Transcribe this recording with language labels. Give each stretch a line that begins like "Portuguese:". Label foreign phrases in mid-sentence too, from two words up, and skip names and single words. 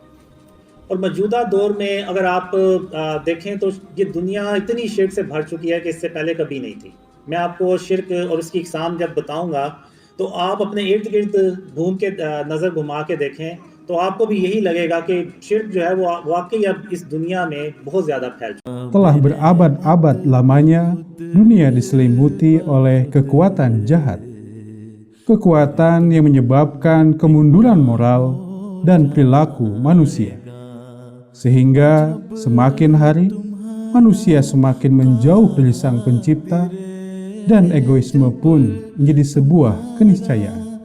Hindi: और मौजूदा दौर में अगर आप देखें तो ये दुनिया इतनी शिर्क से भर चुकी है कि इससे पहले कभी नहीं थी। मैं आपको शिर्क और उसकी इकसाम जब बताऊंगा तो आप अपने इर्द गिर्द घूम के नज़र घुमा के देखें तो आपको भी यही लगेगा कि शिर्क जो है वो वाकई अब इस दुनिया में बहुत ज़्यादा फैल चुका है।
Indonesian: Telah berabad-abad lamanya dunia diselimuti oleh kekuatan jahat. Kekuatan yang menyebabkan kemunduran moral dan perilaku manusia. Sehingga semakin hari manusia semakin menjauh dari Sang Pencipta dan egoisme pun menjadi sebuah keniscayaan.